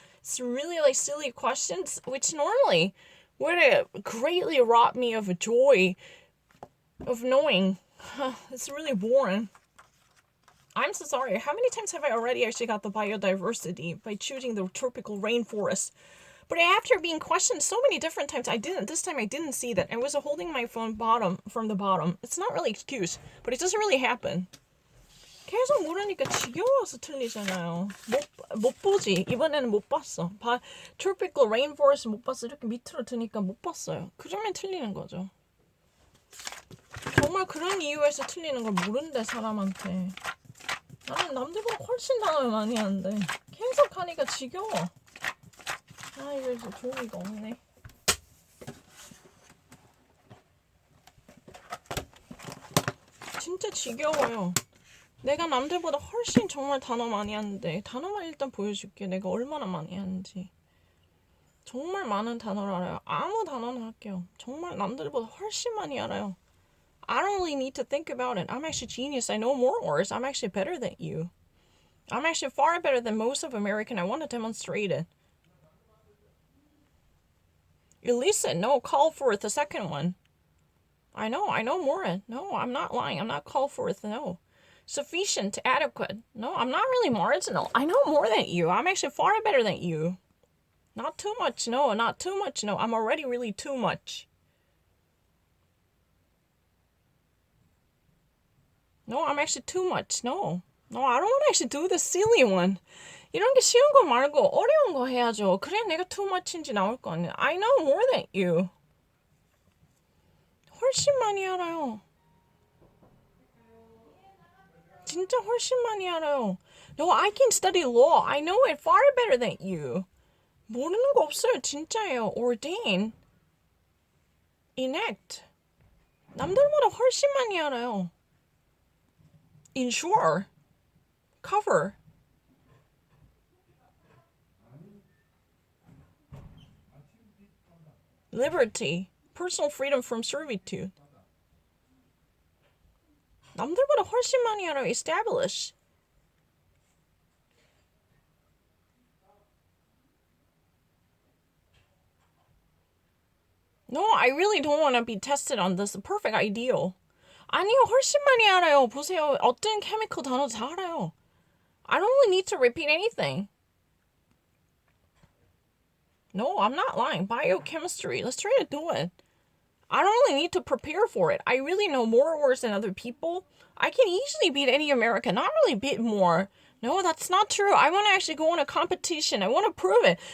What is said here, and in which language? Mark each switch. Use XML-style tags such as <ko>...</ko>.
<en>It's really like silly questions, which normally would greatly rob me of joy of knowing. It's really boring. I'm so sorry. How many times have I already actually got the biodiversity by choosing the tropical rainforest? But after being questioned so many different times, this time I didn't see that. I was holding my phone from the bottom. It's not really excuse, but it doesn't really happen.</en> <ko>계속 모르니까 지겨워서 틀리잖아요. 못 보지. 이번에는 못 봤어. tropical rainforest 못 봤어. 이렇게 밑으로 드니까 못 봤어요. 그러면 틀리는 거죠. 정말 그런 이유에서 틀리는 걸 모른대, 사람한테. 나는 남들보다 훨씬 단어를 많이 하는데 계속 하니까 지겨워. 이거 종이가 없네. 진짜 지겨워요. 내가 남들보다 훨씬 정말 단어 많이 하는데 단어만 일단 보여줄게. 내가 얼마나 많이 하는지. 정말 많은 단어를 알아요. 아무 단어나 할게요. 정말 남들보다 훨씬 많이 알아요.</ko> <en>I don't really need to think about it. I'm actually genius. I know more words. I'm actually better than you. I'm actually far better than most of American. I want to demonstrate it. Elisa, no, call forth the second one. I know more. No, I'm not lying. I'm not call forth, no. Sufficient, adequate. No, I'm not really marginal. I know more than you. I'm actually far better than you. Not too much, no, not too much, no. I'm already really too much. No, I'm actually too much, no. No, I don't want to actually do the silly one.</en> <ko>이런 게 쉬운 거 말고 어려운 거 해야죠. 그래야 내가</ko> <en>too much</en> <ko>인지 나올 거 아니야.</ko> <en>I know more than you.</en> <ko>훨씬 많이 알아요. 진짜 훨씬 많이 알아요.</ko> <en>No, I can study law. I know it far better than you.</en> <ko>모르는 거 없어요. 진짜예요.</ko> <en>ordain, enact.</en> <ko>남들보다 훨씬 많이 알아요.</ko> <en>insure, cover. liberty, personal freedom from servitude.</en> <ko>남들보다 훨씬 많이 알아요.</ko> <en>establish. No, I really don't want to be tested on this perfect ideal.</en> <ko>아니요, 훨씬 많이 알아요. 보세요. 어떤 케미컬 단어 다 알아요.</ko> <en>I don't really need to repeat anything. No, I'm not lying. Biochemistry. Let's try to do it. I don't really need to prepare for it. I really know more words than other people. I can easily beat any American. Not really beat more. No, that's not true. I want to actually go on a competition. I want to prove it.</en>